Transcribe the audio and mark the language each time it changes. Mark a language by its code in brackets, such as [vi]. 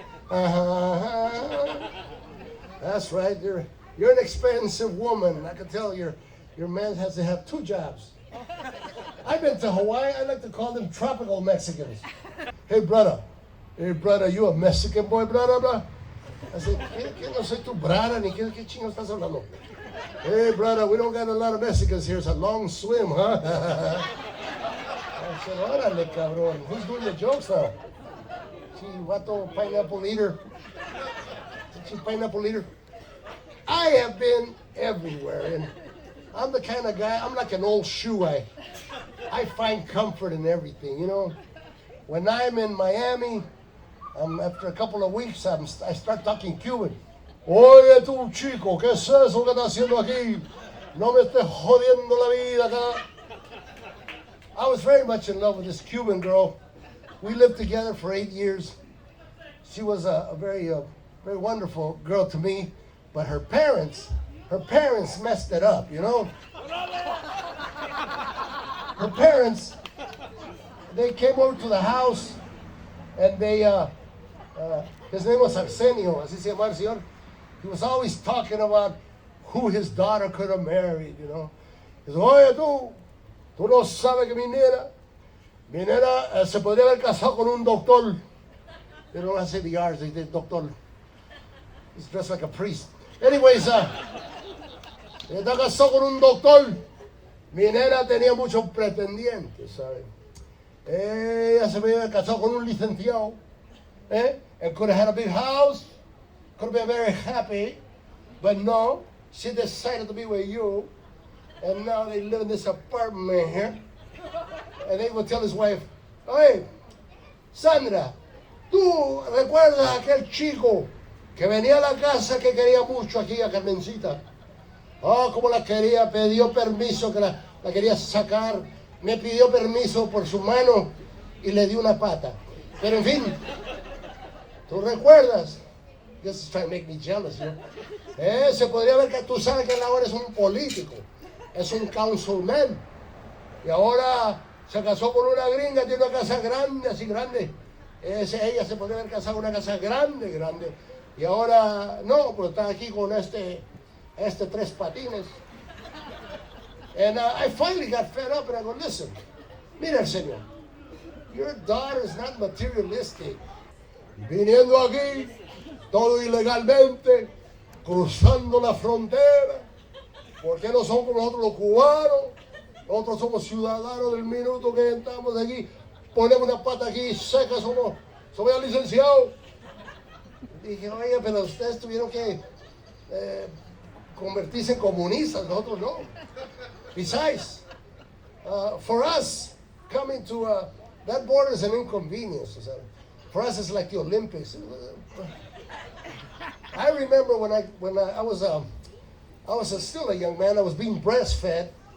[en] Hell yeah. That's right. You're an expensive woman. I can tell your man has to have 2 jobs. I've been to Hawaii. I like to call them tropical Mexicans. Hey, brother, you a Mexican boy, brother? I said, [es] ¿qué no soy tu brother? Ni qué chingo estás hablando? [en] Hey, brother, we don't got a lot of Mexicans here. It's a long swim, huh? I said, [es] órale, cabrón. [en] Who's doing the jokes now? Chihuato pineapple eater. Pineapple eater. I have been everywhere, and I'm the kind of guy, I'm like an old shoe. I find comfort in everything, you know. When I'm in Miami, after a couple of weeks, I start talking Cuban. [es] Oye, tú chico, ¿qué es eso que estás haciendo aquí? No me estés jodiendo la vida acá. [en] I was very much in love with this Cuban girl. We lived together for 8 years. She was a very wonderful girl to me, but her parents messed it up, you know? Her parents, they came over to the house, and they, his name was Arsenio, [es] así se llamaba el señor. [en] He was always talking about who his daughter could have married, you know. He said, [es] oye, tú no sabes que mi nena se podría haber casado con un doctor. [en] They don't have to say the R's, they did doctor. He's dressed like a priest. Anyways, [es] está casado con un doctor. Mi nena tenía muchos pretendientes, ¿sabes? Ella se había casado con un licenciado. [en] And could have had a big house. Could have been very happy. But no, she decided to be with you. And now they live in this apartment here. And they would tell his wife, hey, [es] Sandra, ¿tú recuerdas a aquel chico que venía a la casa que quería mucho aquí a Carmencita? Oh, como la quería, pidió permiso, que la quería sacar. Me pidió permiso por su mano y le di una pata. Pero en fin, ¿tú recuerdas? [en] Guess he's trying to make me jealous, you know. [es] Se podría ver que tú sabes que él ahora es un político, es un councilman. Y ahora se casó con una gringa, tiene una casa grande, así grande. Ella se podría haber casado en una casa grande, grande. Y ahora, no, pues está aquí con este tres patines. [en] And I finally got fed up and I go, listen, [es] mira, señor, [en] your daughter is not materialistic. [es] Viniendo aquí, todo ilegalmente, cruzando la frontera. ¿Por qué no son como nosotros los cubanos? Nosotros somos ciudadanos del minuto que entramos aquí. Ponemos una pata aquí seca, somos ya licenciados. Dije, oye, pero ustedes tuvieron que convertirse en comunistas, nosotros no. [en] Besides, for us, coming to that border is an inconvenience. For us, it's like the Olympics. I remember when I was still a young man. I was being breastfed.